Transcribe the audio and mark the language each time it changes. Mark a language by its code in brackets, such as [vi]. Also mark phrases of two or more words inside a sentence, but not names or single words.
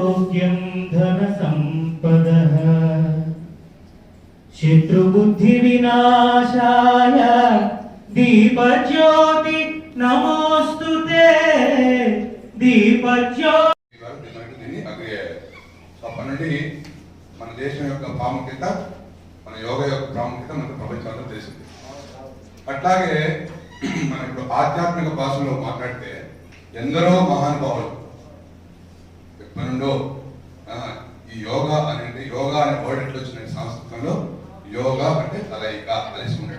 [sa] आरोग्यं धन संपदः शत्रुबुद्धि विनाशाय दीपज्योति नमोस्तुते दीपज्योति [te] అప్పటి నుండి మన దేశం యొక్క ప్రాముఖ్యత, మన యోగా యొక్క ప్రాముఖ్యత మనకు ప్రపంచంలో తెలిసింది. అట్లాగే మన ఇప్పుడు ఆధ్యాత్మిక భాషలో మాట్లాడితే ఎందరో మహానుభావులు ఎప్పటి నుండో ఈ యోగా అనేది, యోగా అనే వర్డ్ ఎట్లా వచ్చిన సంస్కృతంలో యోగా అంటే కలయిక, కలిసి ఉండడం.